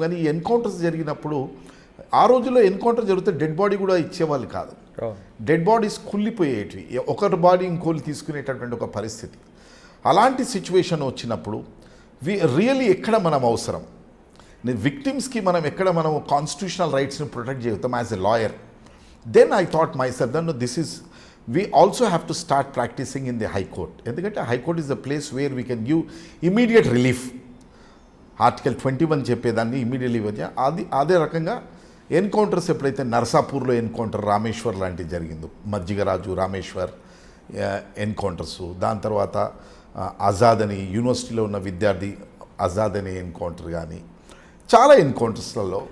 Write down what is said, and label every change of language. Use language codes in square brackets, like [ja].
[te] కానీ ఈ ఎన్కౌంటర్స్ జరిగినప్పుడు, ఆ రోజుల్లో ఎన్కౌంటర్ జరిగితే డెడ్ బాడీ కూడా ఇచ్చేవాళ్ళు కాదు. డెడ్ బాడీస్ కుళ్ళిపోయేటివి, ఒకరి బాడీ ఇంకోళ్ళు తీసుకునేటటువంటి ఒక పరిస్థితి. అలాంటి సిచ్యువేషన్ వచ్చినప్పుడు రియల్లీ ఎక్కడ మనం అవసరం, విక్టిమ్స్కి మనం ఎక్కడ మనం కాన్స్టిట్యూషనల్ రైట్స్ని ప్రొటెక్ట్ చేస్తాం [en] As a lawyer. Then I thought myself then we also have to start practicing in the high court. ఎందుకంటే high court is the place where we can give immediate relief. [te] Article 21 చెప్పేదాన్ని immediately వచ్చా. అదే రకంగా encounters ఎప్పుడైతే నర్సాపూర్లో encounter, Rameshwar లాంటివి జరిగిందో, మజ్జిగరాజు, Rameshwar encounters, దాని తర్వాత ఆజాద్ అని యూనివర్సిటీలో ఉన్న విద్యార్థి ఆజాద్ అనే ఎన్కౌంటర్, కానీ చాలా ఎన్కౌంటర్స్లలో.